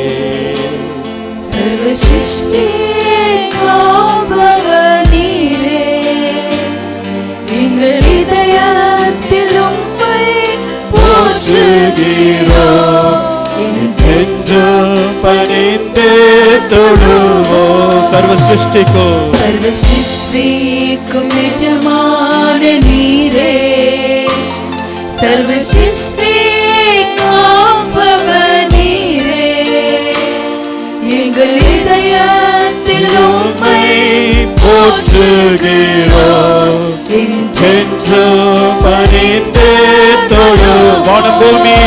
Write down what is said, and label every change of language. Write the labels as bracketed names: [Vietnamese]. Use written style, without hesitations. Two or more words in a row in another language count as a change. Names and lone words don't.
[Hindi] सर्व सृष्टि नीरे [Tamil] எங்கள் இதயத்தில் உம்மை போற்றுகிறோம் என்றென்றும் பணிந்து தொழுவோம் [Hindi] सर्व सृष्टि को यजमान नीरे सर्व सृष्टि [Tamil] எங்கள் இதயத்தில் உம்மை போற்றுகிறோம் என்றென்றும் பணிந்து தொழுவோம்